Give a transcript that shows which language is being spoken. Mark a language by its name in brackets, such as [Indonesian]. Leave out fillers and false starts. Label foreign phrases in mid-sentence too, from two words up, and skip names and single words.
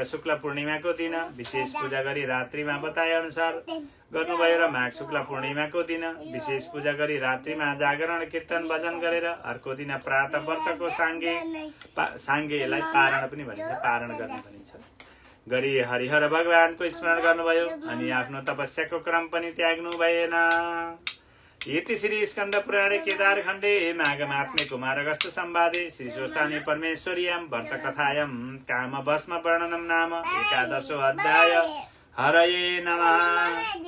[Nepali] शुक्ल पूर्णिमाको दिन विशेष पूजा गरी रात्रिमा बताए अनुसार गर्नुभयो र माघ शुक्ल पूर्णिमाको दिन विशेष पूजा गरी रात्रिमा जागरण कीर्तन भजन गरेर अर्को दिन प्रातः व्रतको साङ्गेलाई पारण पनि भनिन्छ पारण गर्ने भनिन्छ गरी हरिहर भगवानको स्मरण गर्नुभयो अनि आफ्नो तपस्याको क्रम पनि त्याग्नु भएन [Sanskrit] इति श्री स्कंद पुराणे केदार खण्डे माघमात्मे कुमारगस्त संवादे श्री स्वस्थानी परमेश्वर्यां व्रत कथायां काम भस्म वर्णनम नाम 11 अध्याय हरये नमः